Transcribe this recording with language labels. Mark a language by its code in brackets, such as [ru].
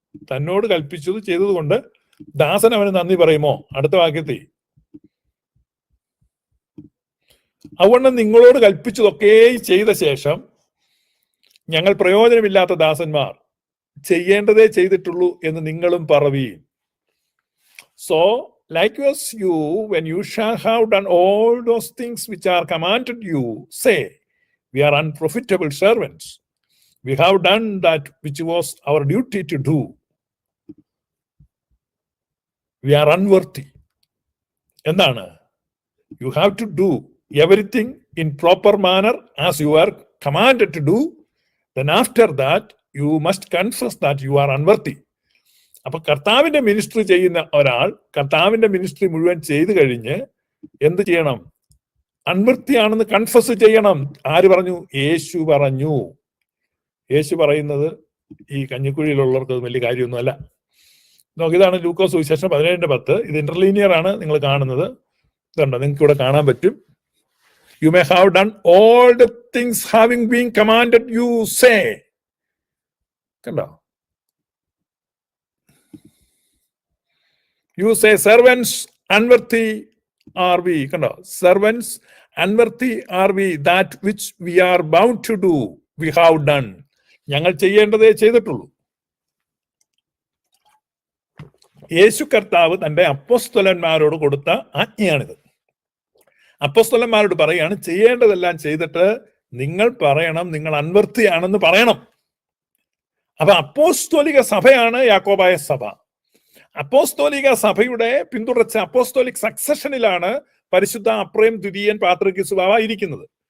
[ml] തന്നോട് കൽപ്പിച്ചത് ചെയ്തത് കൊണ്ട് ദാസൻ അവന് നന്ദി പറയുമോ? അടുത്ത വാക്യത്തിൽ, അതുകൊണ്ട് നിങ്ങളോട് കൽപ്പിച്ചതൊക്കെ ചെയ്ത ശേഷം ഞങ്ങൾ പ്രയോജനമില്ലാത്ത ദാസന്മാർ, ചെയ്യേണ്ടതേ ചെയ്തിട്ടുള്ളൂ എന്ന് നിങ്ങളും പറവീൻ. [en] So likewise you, when you shall have done all those things which are commanded you, say, we are unprofitable servants. We have done that which was our duty to do. We are unworthy. [ml] എന്താണ്? [en] You have to do everything in proper manner as you are commanded to do. Then after that you must confess that you are unworthy. [ml] അപ്പൊ കർത്താവിന്റെ ministry ചെയ്യുന്ന ഒരാൾ കർത്താവിന്റെ ministry മുഴുവൻ ചെയ്തു കഴിഞ്ഞ് എന്ത് ചെയ്യണം? അൺവൃത്തിയാണെന്ന് കൺഫസ് ചെയ്യണം. ആര് പറഞ്ഞു? യേശു പറഞ്ഞു. യേശു പറയുന്നത് ഈ കഞ്ഞിക്കുഴിയിലുള്ളവർക്ക് വലിയ കാര്യമൊന്നുമല്ല. ഇതാണ് ലൂക്കോസ് സുവിശേഷം 17:10. ഇത് ഇന്റർലീനിയർ ആണ് നിങ്ങൾ കാണുന്നത്. ഇതുണ്ടോ? നിങ്ങൾക്ക് ഇവിടെ കാണാൻ പറ്റും. [en] You may have done all the things having been commanded you, say. [ml] കണ്ടോ? [en] You say, servants unworthy are we. [ml] കണ്ടോ? [en] Servants unworthy are we, that which we are bound to do we have done. [ml] ഞങ്ങൾ ചെയ്യേണ്ടതേ ചെയ്തിട്ടുള്ളൂ. യേശു കർത്താവ് തന്റെ അപ്പോസ്തലന്മാരോട് കൊടുത്ത ആജ്ഞയാണിത്. അപ്പോസ്തലന്മാരോട് പറയാണ്, ചെയ്യേണ്ടതെല്ലാം ചെയ്തിട്ട് നിങ്ങൾ പറയണം നിങ്ങൾ അൻവർത്തിയാണെന്ന് പറയണം. അപ്പൊ അപ്പോസ്തോലിക സഭയാണ് യാക്കോബായ സഭ. അപ്പോസ്തോലിക സഭയുടെ പിന്തുടർച്ച അപ്പോസ്തോലിക് സക്സഷനിലാണ് പരിശുദ്ധ അപ്രേം ദ്വിതീയൻ പാത്രികീസ് ബാവ ഇരിക്കുന്നത്.